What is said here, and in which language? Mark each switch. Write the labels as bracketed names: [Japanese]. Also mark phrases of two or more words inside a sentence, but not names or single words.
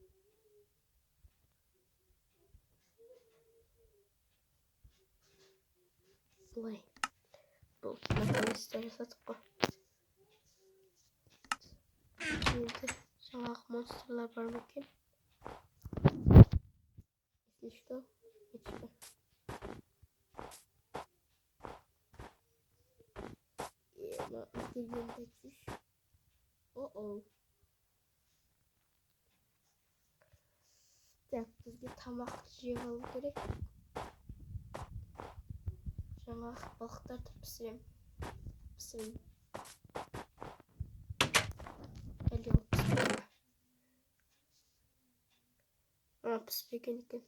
[Kazakh] Бұлай. Бұл наконец-то жасадық қой. Енді жаңағы монстрлар бар ма екен? [Russian] Если что, ничего. [Kazakh] Үлгергенде чүш. О-оу. Так, бізге тамақ жеп алу керек. Жаңағы балықтарды пісірем. Әлде ол піспеген ме? Піспеген екен.